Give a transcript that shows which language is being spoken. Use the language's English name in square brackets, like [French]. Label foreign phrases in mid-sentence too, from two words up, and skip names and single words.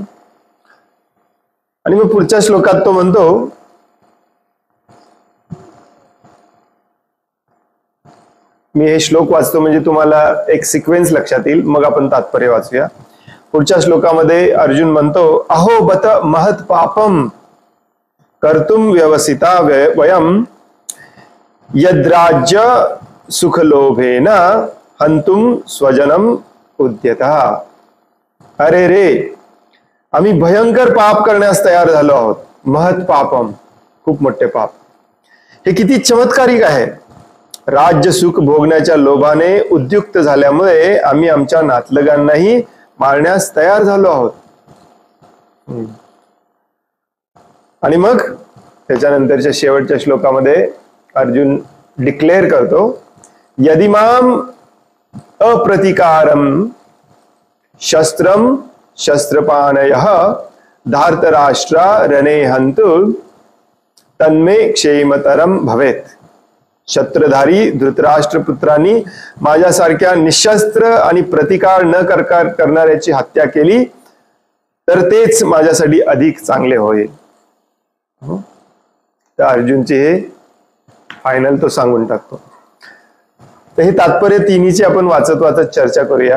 [Marathi] आणि मग पुढच्या श्लोकात तो म्हणतो, मी हे श्लोक वाचतो म्हणजे तुम्हाला एक सिक्वेन्स लक्षात येईल, मग आपण तात्पर्य वाचूया. पुढच्या श्लोकामध्ये अर्जुन म्हणतो, [Sanskrit] अहो बत महत् पापम कर्तुम व्यवसिता वयम यद्राज्य सुखलोभेन हंतुम स्वजनम उद्यतः. [Marathi] अरे रे, आम्ही भयंकर पाप करण्यास तयार झालो आहोत. [Sanskrit] महत् पापम, [Marathi] खूप मोठे पाप. हे किती चमत्कारिक आहे. राज्य सुख भोगण्याच्या लोभाने उद्युक्त झाल्यामुळे आम्ही आमच्या नातलगांनाही मारण्यास तयार झालो आहोत. आणि मग त्याच्यानंतरच्या शेवटच्या श्लोकामध्ये अर्जुन डिक्लेअर करतो, [Sanskrit] यदिमाम अप्रतिकारम शस्त्रम शस्त्रपाणयः धार्तराष्ट्रा रणे हंतु तन्मे क्षेमतरम भवेत. [Marathi] शस्त्रधारी धृतराष्ट्र पुत्रांनी माझ्यासारख्या निशस्त्र आणि प्रतिकार न करणाऱ्याची हत्या केली तर तेच माझ्यासाठी अधिक चांगले होईल. तर अर्जुनचे हे फायनल तो सांगून टाकतो. तर हे तात्पर्य तिन्हीची आपण वाचत वाचत चर्चा करूया.